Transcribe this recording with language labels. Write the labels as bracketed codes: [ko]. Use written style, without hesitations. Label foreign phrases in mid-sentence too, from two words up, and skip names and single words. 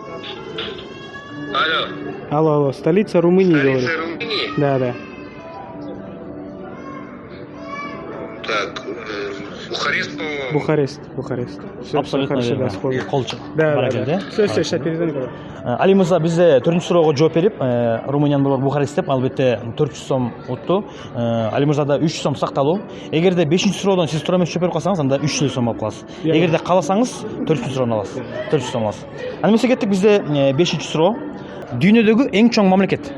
[ru] Алло, столица Румынии, говорю. Румынии? Да, да. Так, Бухарест, по-моему. Бухарест. Все Абсолютно хорошо, да, верно. вспомнил. Колча. Да, [ky] Баракелде. [ru] да. Все, сейчас перезвоню. короче. [ky] Али мырза бизде 4-суроого жооп берип, Румыниянын болор Бухарест деп, албетте 400 сом утту. Али мырзада 300 сом сакталуу. Эгерде 5-суроодон сиз туура эмес жооп берип калсаңыз, анда 300 сом алып каласыз. Эгерде кааласаңыз 400-суроону аласыз. 400 сом аласыз. Аны эмесе кеттик, бизде 5-суроо. Дүйнөдөгү эң чоң мамлекет.